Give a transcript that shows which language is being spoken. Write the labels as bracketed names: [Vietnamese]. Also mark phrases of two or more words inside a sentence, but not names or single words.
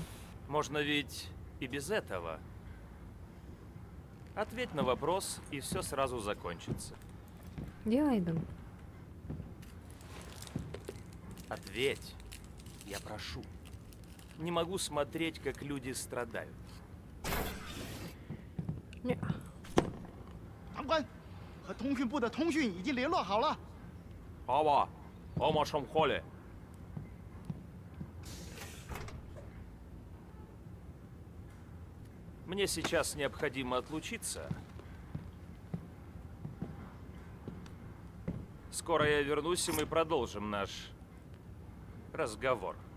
[Russian] Можно ведь и без этого. Ответь на вопрос, и все сразу закончится. Где Айден? Ответь. Я прошу. Не могу смотреть, как люди страдают. [Chinese] 长官，和通讯部的通讯已经联络好了。 Ава, ома шамхоле. [Russian] Мне сейчас необходимо отлучиться. Скоро я вернусь, и мы продолжим наш разговор.